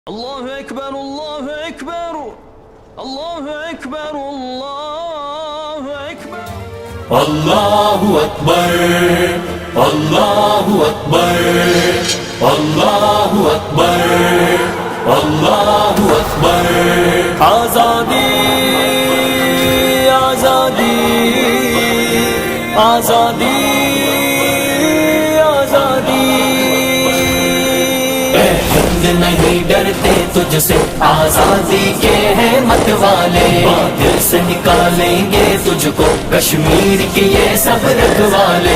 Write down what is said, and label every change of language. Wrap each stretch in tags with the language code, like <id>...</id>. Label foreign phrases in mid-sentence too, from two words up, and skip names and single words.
<ar>الله أكبر، الله أكبر، الله أكبر، الله أكبر. الله أكبر، الله أكبر، الله أكبر، الله أكبر.</ar> <ur>آزادی، آزادی، آزادی، آزادی. نہیں ڈرتے تجھ سے آزادی کے ہیں مت والے، دل سے نکالیں گے تجھ کو کشمیر کے یہ سب رکھوالے.</ur>